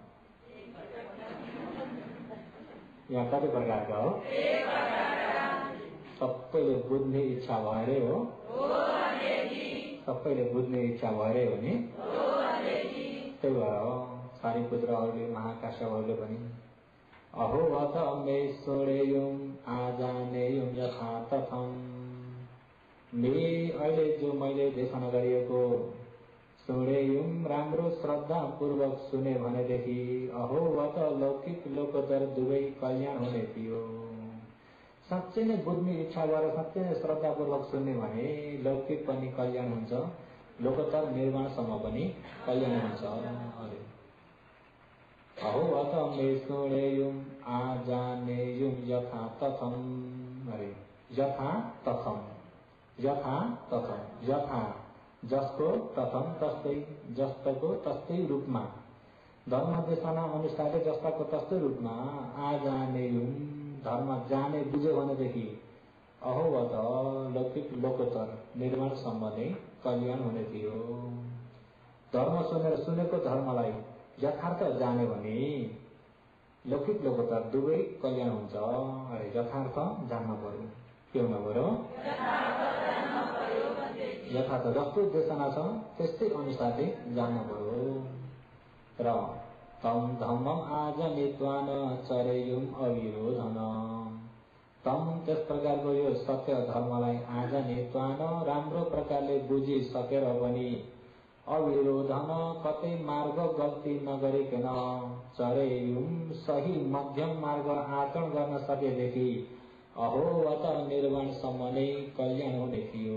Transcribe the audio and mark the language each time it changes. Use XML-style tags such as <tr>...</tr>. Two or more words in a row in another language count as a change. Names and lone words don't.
<ne>यहाँ कति प्रकारका हो? सबैले बुझ्ने इच्छा भएरै हो, सबैले बुझ्ने इच्छा भएरै हो नि। त्यही भएर हो सारीपुत्रहरूले महाकाश्यपहरूले पनि</ne> <pi>अहो वत मे सोडेयुम आजानेयुम यथा तथम।</pi> <ne>अहिले जो मैले देशना गरिएको सोडेयुम राम्रो श्रद्धापूर्वक सुने भनेदेखि</ne> <pi>अहो वत</pi> <ne>लौकिक लोकोत्तर दुवै कल्याण हुने थियो। साँच्चै नै बुझ्ने इच्छा गरेर साँच्चै नै श्रद्धापूर्वक सुन्ने भने लौकिक पनि कल्याण हुन्छ, लोकोत्तर निर्माणसम्म पनि कल्याण हुन्छ अरे।</ne> <pi>अहो अत मे सोडेयुम आजानेयुम यथा तथम अरे। यथा तथम, यथा तथम,</pi> <ne>यथा जसको तथम तस्तै, जस्तोको तस्तै रूपमा, धर्म देशना अनुसारले जस्ताको तस्तै रूपमा आजानेयुम धर्म जाने बुझ्यो भनेदेखि</ne> <pi>अहो वत</pi> <ne>लौकिक लोकोत्तर निर्माणसम्म नै कल्याण हुने थियो। धर्म सुनेर सुनेको धर्मलाई यथार्थ जाने भने लौकिक लोकोत्तर दुवै कल्याण हुन्छ अरे। यथार्थ जान्न पर्यो, के हुन पर्यो? यथार्थ जस्तो देशना छ त्यस्तै अनुसारले जान्न पर्यो।</ne> <pi>र तम धम्मम आजनित्वान चरेयुम अविरोधन।</pi> <ne>तम त्यस प्रकारको यो सत्य धर्मलाई आजनित्वान राम्रो प्रकारले बुझिसकेर पनि अविरोधन कतै मार्ग गल्ती नगरिकन चरेयुम सही मध्यम मार्ग आचरण गर्न सकेदेखि</ne> <pi>अहो वत</pi> <ne>निर्वाणसम्म नै कल्याण हुने थियो।</ne>